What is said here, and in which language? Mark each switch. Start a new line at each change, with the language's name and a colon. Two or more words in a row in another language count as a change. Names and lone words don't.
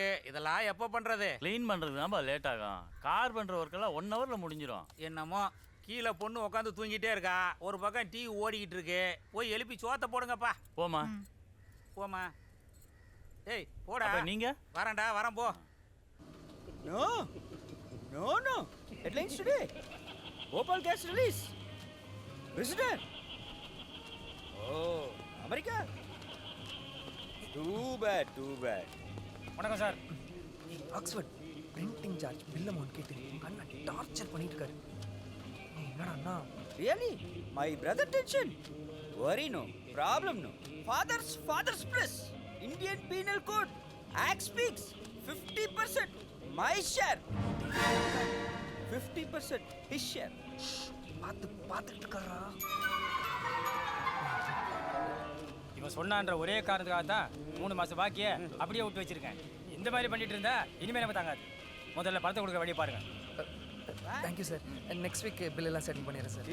Tamil: இதெல்லாம் எப்போ பண்ணுறது? க்ளீன் பண்ணுறது தான்ப்பா லேட் ஆகும். கார் பண்ணுற ஒர்க்கெல்லாம் 1 ஹவரில் முடிஞ்சிடும். என்னமோ கீழே பொண்ணு உட்காந்து தூங்கிட்டே இருக்கா, ஒரு பக்கம் டிவி ஓடிக்கிட்டு இருக்கு. போய் எழுப்பி சோத்தை போடுங்கப்பா. போமா. ம். போமா. ஏய் போடா. அப்ப நீங்க வரேன்டா, வரேன் போ.
English: No, no, no. Headlines today. Bhopal gas release. President. Oh, America. Too bad, too bad. வணக்கம் சார். ஆக்ஸ்ஃபோர்ட் printing charge bill amount கேட்டு அண்ணா டார்ச்சர் பண்ணிட்டு இருக்காரு. என்னடா அண்ணா? Really? My brother tension. Worry no. Problem no. Father's press. Indian Penal Code. Act speaks. 50%. My share. 50% his share.
Tamil: பார்த்துக்கிட்டு இருக்காரா? இவன் சொன்னான்ற ஒரே காரணத்துக்காக தான் 3 மாசம் பாக்கிய அப்படியே விட்டு வச்சிருக்கேன். இந்த மாதிரி பண்ணிட்டு இருந்தா இனிமே நம்ம தாங்காது. முதல்ல பணத்தை கொடுக்க வழியை பாருங்க.
English: thank you
Tamil: சார்.
English: next week
Tamil: பில் எல்லாம் செட்டில் பண்ணிடுறேன் சார்.